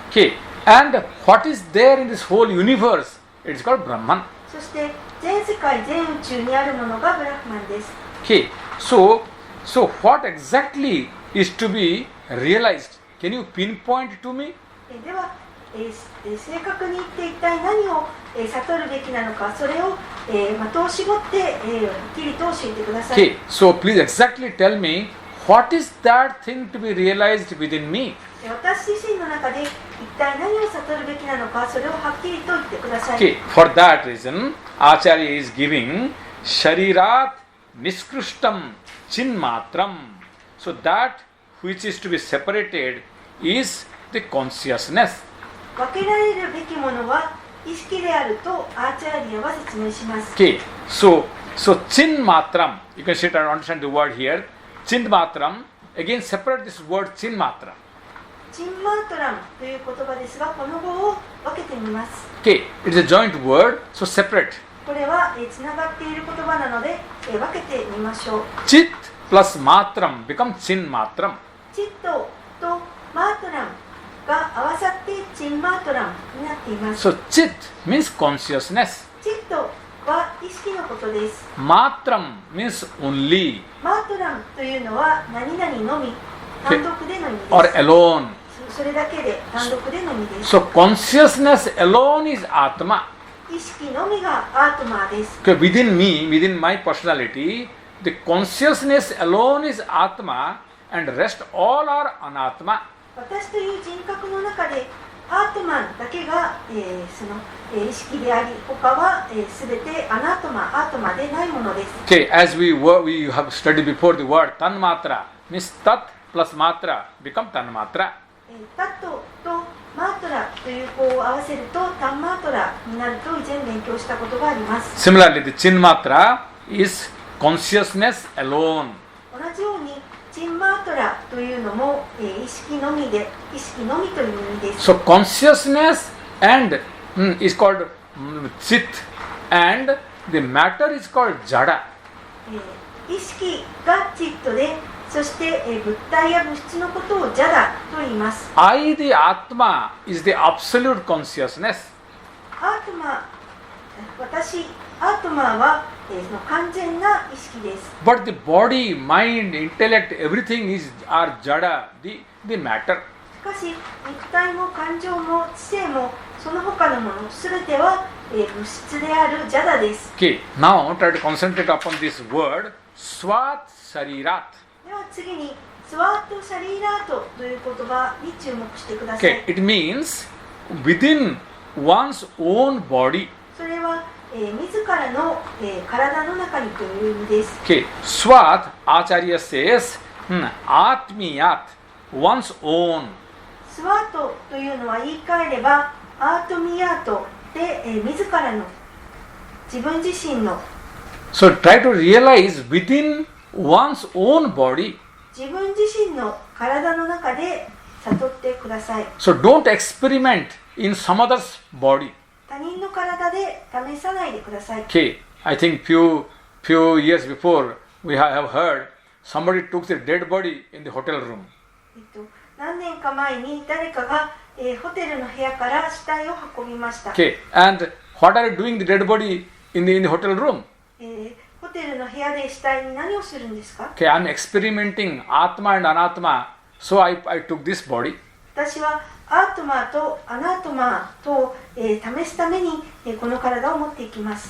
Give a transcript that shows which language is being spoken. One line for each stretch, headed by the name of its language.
English: Okay, and what is there in this whole universe? It's called Brahman.
Japanese: そして全世界全宇宙にあるものがブラフマンです。
English: Okay, so what exactly is to be realized? Can you pinpoint to me?
Japanese: では、正確に言って一体何を、悟るべきなのか、それを、的を絞って、はっきりと教えてください。
English: Okay, so please exactly tell me what is that thing to be realized within me?
Japanese: 私自身の中で一体何を悟るべきなのか、それをはっきりと言ってください。
English: Okay, for that reason, Acharya is giving
Sanskrit: Sharirat Niskrishtam Chinmatram.
English: So that which is to be separated is the consciousness.
Japanese: 分けられるべきものは意識であるとアーチャーリアは説明します。
English: Okay, so Chinmatram, you can sit and understand the word here. Chinmatram, again separate this word Chinmatram.
Japanese: チンマートラムという言葉ですが、この語を分けてみます。
English: Okay, it is a joint word, so separate.
Japanese: これはつながっている言葉なので、分けてみましょう。
English: Chit plus Matram become Chinmatram.
Japanese: チットとマートラムが合わさってチンマートラムになっています。
English: So Chit means consciousness.
Japanese: チットは意識のことです。
English: Matram means only
Japanese: マートラムというのは何々のみ、単独での意味です。
English: or alone.
Japanese: それだけで単独での意味です。
English: So consciousness alone is Atma.
Japanese: 意識のみがアートマーです。
English: Okay, within me, within my personality, the consciousness alone is Atma and rest all are Anatma.
Japanese: 私という人格の中でアートマンだけが、その、意識であり、他はすべてアナートマ、アートマでないものです。
English: Okay, as we have studied before, the word Tanmatra means Tat plus Matra become Tanmatra.
Japanese: タットとマートラという語を合わせるとタンマートラになると以前勉強したことがあります。
English: Similarly, the Chinmatra is consciousness alone.
Japanese: 同じようにチンマートラというのも、意識のみで、意識のみという意味です。
English: So consciousness and is called Chit and the matter is called Jada.
Japanese: 意識がチットで、そして、物体や物質のことをジャダと言います。
English: I, the Atma, is the absolute consciousness.
Japanese: アートマ、私、アートマは、その完全な意識です。
English: But the body, mind, intellect, everything are Jada, the matter.
Japanese: しかし、肉体も感情も知性もその他のものすべては、物質であるジャダです。
English: Okay, now try to concentrate upon this word Swat Sarirat.
Japanese: では次にスワート・シャリーラートという言葉に注目してください。
English: Okay, it means within one's own body.
Japanese: それは、自らの、体の中にという意味です。
English: Okay, Swat, Acharya says, Atmiyat, one's own.
Japanese: スワートというのは言い換えればアートミヤートで、自らの自分自身の
English: So try to realize within one's own body.
Japanese: 自分自身の体の中で悟ってください。
English: So don't experiment in some other's body.
Japanese: 他人の体で試さないでください。
English: Okay, I think few years before we have heard somebody took the dead body in the hotel room.
Japanese: 何年か前に誰かが、ホテルの部屋から死体を運びました。
English: Okay, and what are you doing the dead body in the hotel room?
Japanese: ホテルの部屋で死体に何をするんですか？
English: Okay, I'm experimenting Atma and Anatma, so I took this body.
Japanese: 私はアートマーとアナートマーと、試すために、この体を持っていきます。